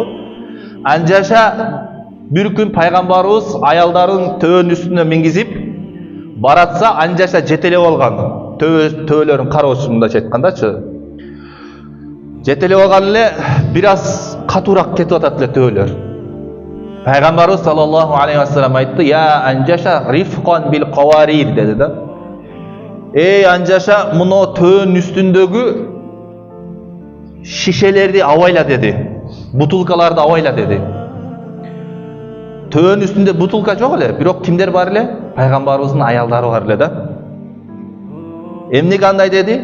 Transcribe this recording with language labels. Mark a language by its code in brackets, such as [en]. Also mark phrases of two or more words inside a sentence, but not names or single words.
[ky] Анжаша бир күн пайгамбарыбыз аялдарын төөнүн үстүнө мингизип баратса, Анжаша жетелеп алган. Төөлөрүн кароочу мындайча айткандачы. Жетелеп алган эле бир аз катуураак кетип атат эле төөлөр. Пайгамбарыбыз [ar] صلى الله عليه وسلم [ky] айтты: [ar] "يا Анжаша، رفقاً بالقوارير" [ky] деди да. Эй Анжаша, муну төөнүн үстүндөгү шишелерди абайла деди. Бутулкаларды абайла деди. Төөнүн үстүндө бутулка жок эле, бирок кимдер бар эле? Пайгамбарыбыздын аялдары бар эле да. Эмнеге андай деди?